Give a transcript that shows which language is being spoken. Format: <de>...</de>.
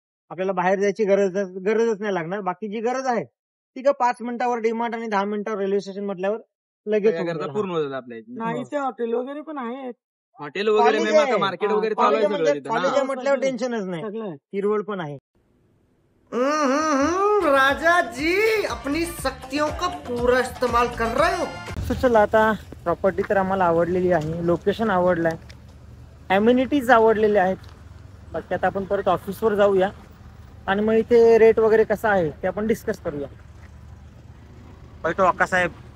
<mr>आपल्याला बाहेर जायची गरजच नाही लागणार. बाकी जी गरज आहे ती का 5 मिनिटावर डीमार्ट आणि 10 मिनिटावर रेल्वे स्टेशन म्हटल्यावर लगेच पूर्ण होतात आपल्या इथे. नाही, ते हॉटेल वगैरे पण आहेत. हॉटेल वगैरे, मार्केट वगैरे कॉलेज म्हटल्यावर टेन्शनच नाही. हिरवळ पण आहे.</mr> <hi>राजा जी अपनी शक्तियों का पूरा इस्तेमाल कर रहे हो.</hi> <mr>तो चला, आता प्रॉपर्टी तर आम्हाला आवडलेली आहे, लोकेशन आवडलाय, अम्युनिटीज आवडलेल्या आहेत. बाकी आता आपण परत ऑफिसवर जाऊया आणि मग इथे रेट वगैरे कसा आहे ते आपण डिस्कस करूया.</mr> <hi>बैठो अक्का साहेब.</hi>